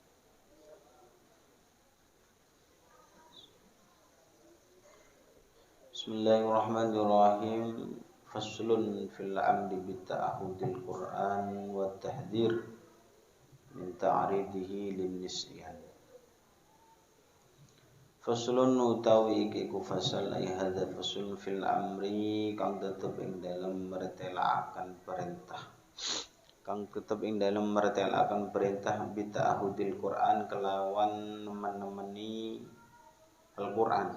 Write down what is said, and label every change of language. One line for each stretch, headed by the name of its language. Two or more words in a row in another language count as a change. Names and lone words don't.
Arabic: بسم الله الرحمن الرحيم. فصل في الأمر بتعهد القرآن والتحذير من تعريضه للنسيان.
Javanese: Faslun utawi iki ku fasal
Arabic: أي هذا فصل في الأمر
Javanese: kang tetep ing dalem mertelaaken perintah. Kang tetep ing dalem mertelaaken perintah
Arabic: بتعهد القرآن
Javanese: kelawan menemani Al-Quran.